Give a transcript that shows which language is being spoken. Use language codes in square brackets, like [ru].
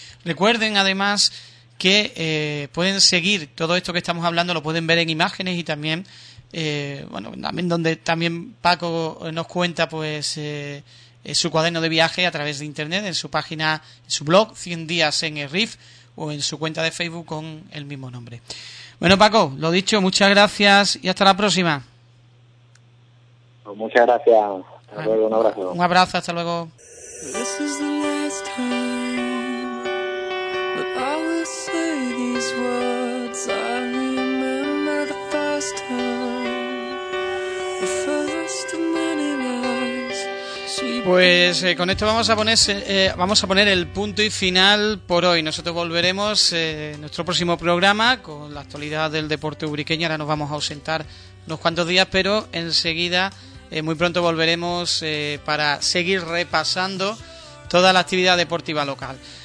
[es] Recuerden, además, que pueden seguir todo esto que estamos hablando, lo pueden ver en imágenes y también, bueno, también donde también Paco nos cuenta pues su cuaderno de viaje a través de internet, en su página, en su blog, 100 días en el RIF, o en su cuenta de Facebook con el mismo nombre. Bueno, Paco, lo dicho, muchas gracias y hasta la próxima. Muchas gracias. Hasta luego, un abrazo. Un abrazo, hasta luego. [en] This is the last time that I will say these words. I remember the first time, the first of many lives. [es] Pues con esto vamos a poner el punto y final por hoy. Nosotros volveremos en nuestro próximo programa con la actualidad del deporte ubriqueño. Ahora nos vamos a ausentar unos cuantos días, pero enseguida, muy pronto volveremos para seguir repasando toda la actividad deportiva local.